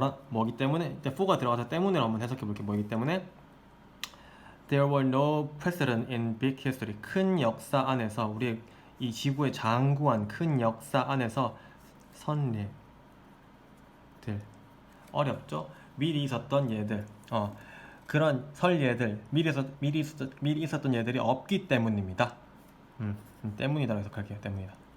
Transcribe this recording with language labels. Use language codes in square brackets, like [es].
[ko] 뭐기 때문에 for가 들어가서 때문에 한번 해석해 볼게요. 뭐기 때문에 [en] There were no precedent in big history. [ko] 큰 역사 안에서 우리 이 지구의 장구한 큰 역사 안에서 선례들 어렵죠? 미리 있었던 예들 그런 설예들 미리 있었던 예들이 없기 때문입니다. 때문이다 해석할게요. 때문이다.